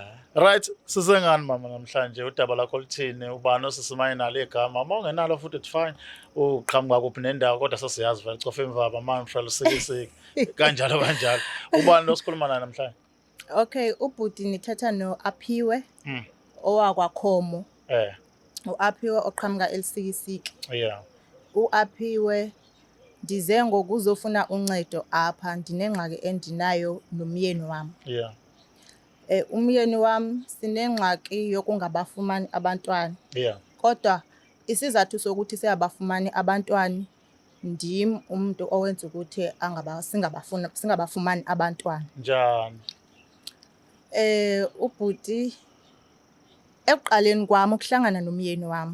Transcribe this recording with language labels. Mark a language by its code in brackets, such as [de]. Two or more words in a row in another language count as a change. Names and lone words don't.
[zu] Right, size ngani mama namhlanje udaba lakho lithini ubani osisimaye nalo igama uma ungenalo futhi [en] it's fine [zu] uqhamuka kuphi nendawo kodwa sesiyazi vele cofa imvaba manje usikisiki kanjalo kanjalo ubani losikhuluma naye namhlanje. [xh] Okay, ubhuti nithetha no-Aphiwe owakwaKhomo. U-Aphiwe oqhamuka eLsikisiki. [en] Yeah. [xh] U-Aphiwe ndize ngokuzofuna uncedo apha ndinengxaki endinayo nomyeni wami. [en] Yeah. [xh] Umyeni wami sinengxaki yokungabafumani abantwana. [en] Yeah. [xh] Kodwa isizathu sokuthi siyabafumani abantwana ndim umuntu owenza ukuthi singabafumani abantwana. Njani? Ubhuti ekuqaleni kwami ukuhlangana nomyeni wami.